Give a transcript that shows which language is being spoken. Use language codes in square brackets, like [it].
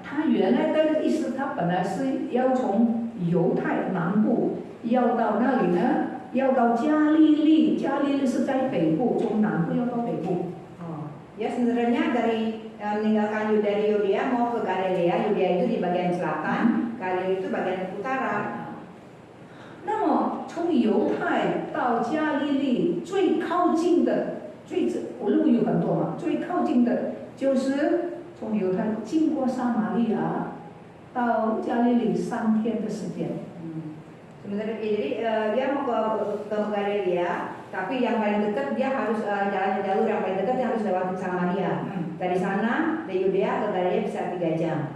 [zh] 他原来的意思，他本来是要从犹太南部要到那里呢？要到加利利，加利利是在北部，从南部要到北部。 [id] Ya sebenarnya meninggalkan dari Yudea mau ke Galilea, Yudea itu di bagian selatan, Galilea itu bagian utara. [zh] 那么从犹太到加利利最靠近的，路有很多嘛，最靠近的就是从犹太经过撒玛利亚到加利利3天的时间。 [id] Sebenarnya jadi dia mau ke Galilea, tapi yang paling dekat dia harus jalur yang paling dekat dia harus lewat Samaria. Dari sana dari Yudea ke Galilea bisa 3 jam.